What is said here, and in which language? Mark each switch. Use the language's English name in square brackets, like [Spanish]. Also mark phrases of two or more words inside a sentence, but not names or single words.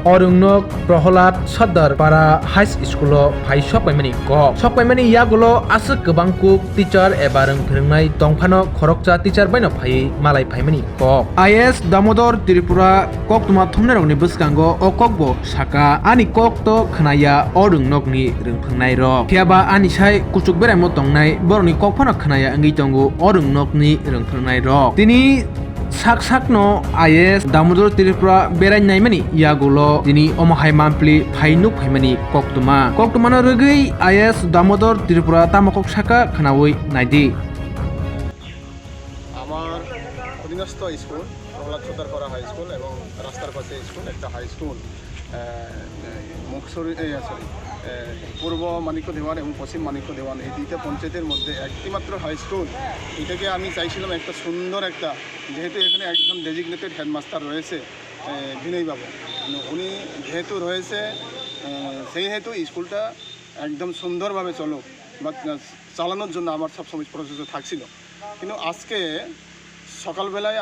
[Kok Borok] orungnok Prahallad Sardar para high school o phai sokpaimani ko sokpaimani yagulo asuk kwbangkuk teacher eba rengphrengnai tongphano khorokcha teacher baino phai malai phaimani ko IS Damodar Tripura koktuma thumnarokni bwskango o kokbo saka ani kokto khnaya orungnokni rengphrengnai rok phiaba ani sai kuchuk berai mo tongnai boroni kokphano khnaya Wngwi tongo orungnokni rengphrengnai rok tini sakno IS Damodar Tripura Berai naimani yagulo tini omahai mampli phainuk phaimani koktumano rwgwi IS Damodar Tripura tamakok saka khnawi naidi [Bangla] আমার অধীনস্থ স্কুল প্রহ্লাদ সর্দার পাড়া [English] high school [Bangla] এবং রাস্তার পাশে স্কুল একটা হাই স্কুল মুকসরি পূর্ব মানিক্য দেওয়ান এবং পশ্চিম মানিক্য দেওয়ান এই দুইটা পঞ্চায়েতের মধ্যে একটিমাত্র [English] high school [Bangla] এটাকে আমি চাইছিলাম একটা সুন্দর একটা যেহেতু এখানে একজন [English] designated headmaster [Bangla] রয়েছে বিনয়বাবু উনি যেহেতু রয়েছে সেই হেতু স্কুলটা একদম সুন্দরভাবে চলো বা চালানোর জন্য আমার সবসময় প্রচেষ্টা থাকছিল কিন্তু আজকে সকালবেলায়